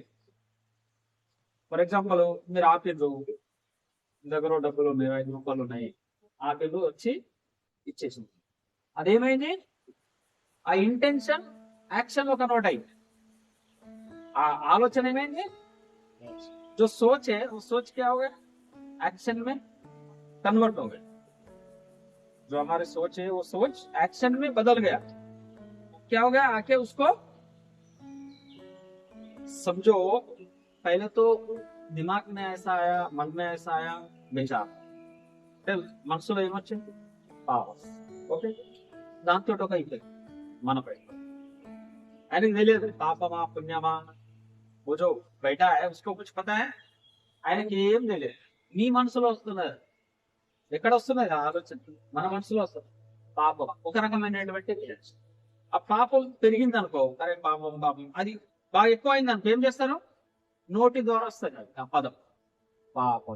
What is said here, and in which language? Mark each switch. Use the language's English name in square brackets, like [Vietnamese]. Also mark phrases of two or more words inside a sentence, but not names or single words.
[English] for example [Telugu] మీరు ఆపిర్రు, దగ్గర డబ్బులు ఉన్నాయి, 5 రూపాయలు ఉన్నాయి, ఆపిర్రు, వచ్చి ఇచ్చేసింది. అదేమైంది? ఆ [English] intention action [Telugu] లో కన్వర్ట్ అయింది. ఆ ఆలోచన ఏమైంది? [Hindi] जो सोच है वो सोच क्या हो गया? एक्शन में कन्वर्ट हो गया. जो हमारी सोच है वो सोच एक्शन में बदल गया. क्या हो गया? आके उसको समझो, पहले तो दिमाग में ऐसा आया, मन में ऐसा आया, बेचा [Telugu] మనసులో ఏమొచ్చింది? పాపం. ఓకే, దాంతో ఒక ఇఫెక్ట్ మనపై. ఆయనకు తెలియదు పాపమా పుణ్యమా, [Hindi] वो जो बैठा है उसको कुछ पता है? [Telugu] ఆయనకి ఏం తెలియదు. మీ మనసులో వస్తున్నది. ఎక్కడ వస్తున్నది ఆలోచన? మన మనసులో వస్తుంది. పాపం ఒక రకమైనటువంటి రియాక్షన్. ఆ పాపం పెరిగింది అనుకో, అరే పాపం పాపం, అది బాగా ఎక్కువ అయింది అనుకో, ఏం చేస్తారు? నోటి ద్వారా వస్తుంది ఆ పదం పాపం.